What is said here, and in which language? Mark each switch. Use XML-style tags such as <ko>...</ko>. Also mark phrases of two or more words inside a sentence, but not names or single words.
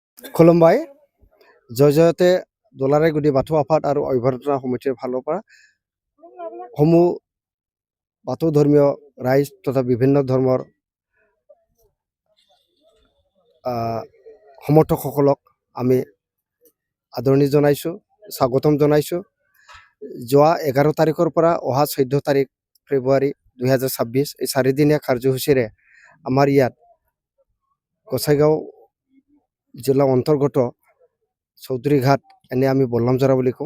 <brx>खुलुमबाय जयजयते दुलाराय गुदि बाथौ आफाद आरो</brx> <as>অভিভাৱক সমিতিৰ फाলৰ পৰা সমূহ बाथौ ধৰ্মীয় ৰাইজ তথা বিভিন্ন ধৰ্মৰ সমৰ্থকসকলক আমি আদৰণি জনাইছোঁ, স্বাগতম জনাইছোঁ। যোৱা 11 তাৰিখৰ পৰা অহা 14 তাৰিখ ফেব্ৰুৱাৰী 2026 এই 4 দিনীয়া কাৰ্যসূচীৰে আমাৰ ইয়াত গোসাইগাঁও জিলা অন্তৰ্গত চৌধুৰীঘাট এনে আমি বল্লামজৰা বুলি কওঁ।</as>